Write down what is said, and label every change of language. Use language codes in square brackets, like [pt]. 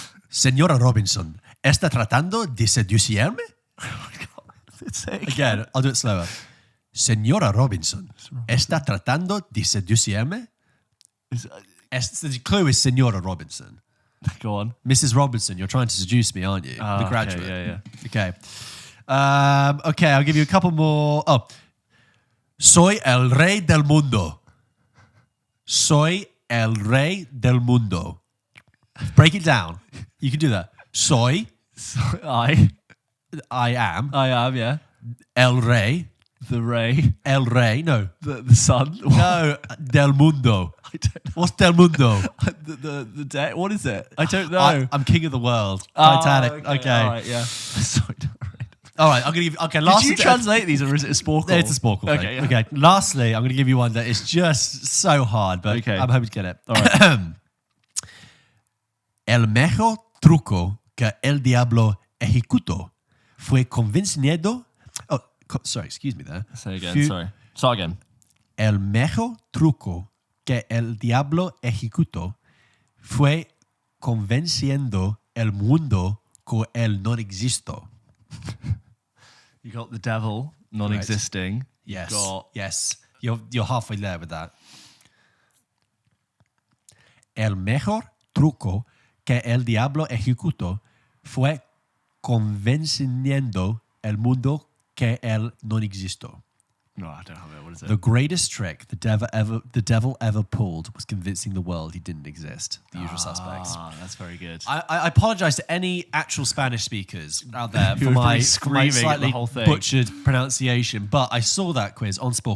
[es] Señora Robinson, ¿está tratando de seducirme? [en] Oh my God. Say it Again, I'll do it slower. [es] Señora Robinson, ¿está tratando de seducirme? [en] The clue is Señora Robinson. Go on. Mrs. Robinson, you're trying to seduce me, aren't you? The graduate. Okay, yeah. Okay. Okay, I'll give you a couple more. [es] Oh. Soy el rey del mundo. Soy el rey del mundo. [en] Break it down. You can do that. [es] Soy, [en] I am, yeah. [es] el rey, [en] The Ray. [es] el rey, no. [en] The sun. [es] No, del mundo. [en] I don't know. What's [es] del mundo? [en] The day. What is it? I don't know. I'm king of the world. Oh, Titanic. Okay. All right, yeah. Sorry. All right, I'm going to give okay, last Did you translate these or is it a sporkle? It's a sporkle. Okay, thing. yeah. Okay. Lastly, I'm going to give you one that is just so hard, but Okay. I'm hoping to get it. All right. [es] El mejor truco que el diablo ejecutó fue convenciendo. [en] Oh, sorry, excuse me there. Say again, sorry. Start again. [es] El mejor truco que el diablo ejecutó fue convenciendo el mundo que él no existo. [en] You got the devil non-existing. Yes. You got Yes. You're halfway there with that. [es] El mejor truco que el diablo ejecutó fue convenciendo el mundo que él no existo. [en] No, I don't have it. What is it? The greatest trick the devil ever pulled was convincing the world he didn't exist. The usual suspects. Ah, that's very good. I apologize to any actual Spanish speakers out there Who were my, for my screaming at the slightly whole thing. butchered pronunciation, but I saw that quiz on Sporkle.